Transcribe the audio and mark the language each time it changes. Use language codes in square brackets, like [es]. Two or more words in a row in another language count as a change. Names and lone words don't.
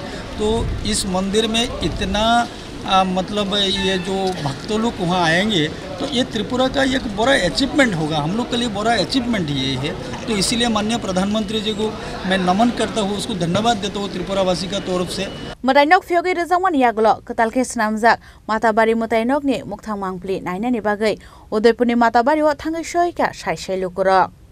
[hi] तो इस मंदिर में इतना मतलब ये जो भक्त लोग वहाँ आएंगे तो ये त्रिपुरा का एक बड़ा अचीवमेंट होगा, हम लोग के लिए बड़ा अचीवमेंट ये है। तो इसीलिए माननीय प्रधानमंत्री जी को मैं नमन करता हूँ, उसको धन्यवाद देता हूँ त्रिपुरावासी का तरफ से। [trp] Matainok phyogai rijangman yaglo katalke snamjak matabari matainok ni mukthang mangpli nainani bagai Udaipurni matabari o thangai soika saisai lukurok।